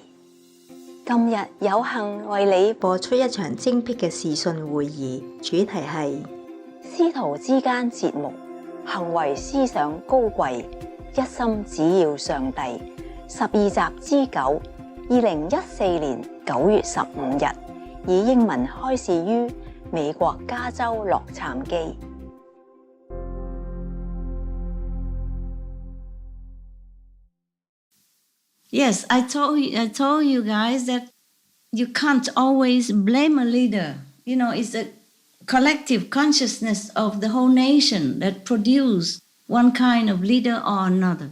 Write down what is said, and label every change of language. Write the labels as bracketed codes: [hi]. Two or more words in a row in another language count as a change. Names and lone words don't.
[yue] 今日有幸為你播出一場精闢嘅視訊會議，主題係師徒之間節目，行為思想高貴，一心只要上帝。12集之9 2014年9月15日，以英文開示於美國加州洛杉磯。 [en] Yes, I told you guys that you can't always blame a leader. You know, it's a collective consciousness of the whole nation that produce one kind of leader or another.